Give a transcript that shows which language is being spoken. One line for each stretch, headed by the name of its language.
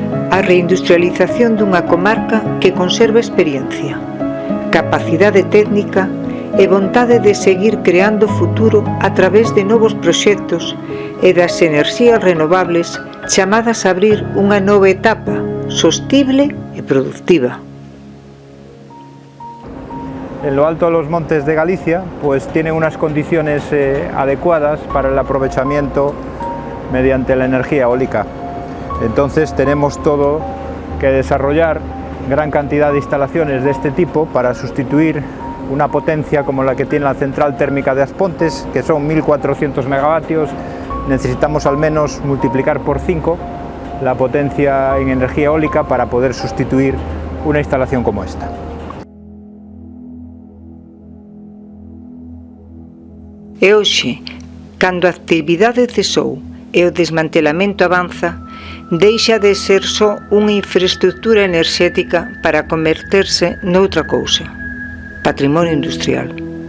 Galician: A reindustrialización dunha comarca que conserva experiencia, capacidade técnica e vontade de seguir creando futuro a través de novos proxectos e das enerxías renovables chamadas a abrir unha nova etapa sostible e productiva.
Spanish: En lo alto de los montes de Galicia, pues tienen unas condiciones adecuadas para el aprovechamiento mediante la energía eólica. Entonces tenemos todo que desarrollar gran cantidad de instalaciones de este tipo para sustituir una potencia como la que tiene la central térmica de Aspontes, que son 1400 megavatios. Necesitamos al menos multiplicar por 5 la potencia en energía eólica para poder sustituir una instalación como esta.
Galician: E hoxe, cando a actividade cesou e o desmantelamento avanza, deixa de ser só unha infraestructura enerxética para converterse noutra cousa: patrimonio industrial.